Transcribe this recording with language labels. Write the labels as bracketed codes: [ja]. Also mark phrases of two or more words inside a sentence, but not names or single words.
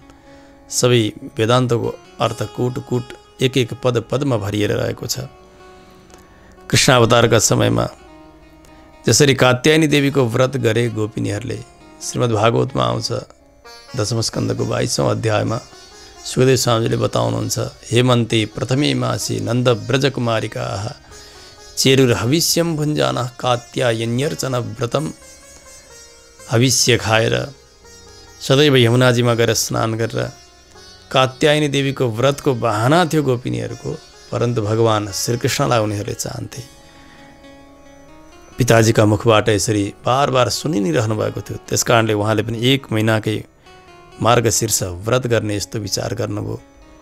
[ne] सबै वेदान्तको अर्थ कुट कुट एक एक पद पदमा भरिएर रहेको छ। कृष्णावतारका समयमा जसरी कात्यायनी देवीको व्रत गरे गोपिनीहरूले, श्रीमद् भागवतमा आउँछ 10औं स्कन्धको 22औं अध्यायमा सुखदेव स्वामीजीले बताउनुहुन्छ, [sa] हेमन्ते प्रथमे मासी नन्द ब्रजकुमारिकाः चेरुर्हविष्यं भुञ्जानः कात्यायन्यर्चन व्रतम। [ne] हविष्य खाएर सदैव यमुनाजीमा गएर स्नान गरेर कात्यायनी देवीको व्रतको बहाना थियो गोपिनीहरूको, परन्तु भगवान श्रीकृष्णलाई उनीहरूले चाहन्थे। पिताजीका मुखबाट यसरी बार बार सुनि नै रहनु भएको थियो। त्यसकारणले उहाँले पनि 1 महिनाकै मार्गशीर्ष व्रत गर्ने यस्तो विचार गर्नुभयो।